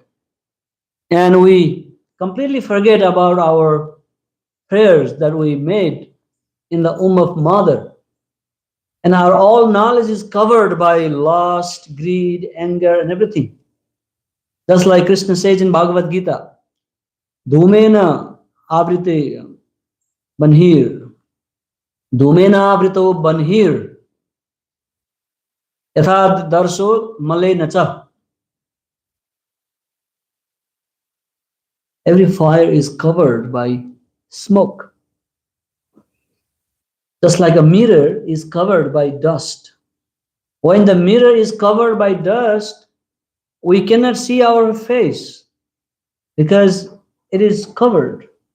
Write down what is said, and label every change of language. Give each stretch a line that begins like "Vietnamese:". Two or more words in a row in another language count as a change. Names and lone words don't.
English: And we completely forget about our prayers that we made in the womb of mother. And our all knowledge is covered by lust, greed, anger, and everything. Just like Krishna says in Bhagavad Gita,
Sanskrit: Dhumena avrite banhir, Dhumena avrito banhir, Yathad darsho male nacha.
English: Every fire is covered by smoke. Just like a mirror is covered by dust. When the mirror is covered by dust, we cannot see our face because it is covered.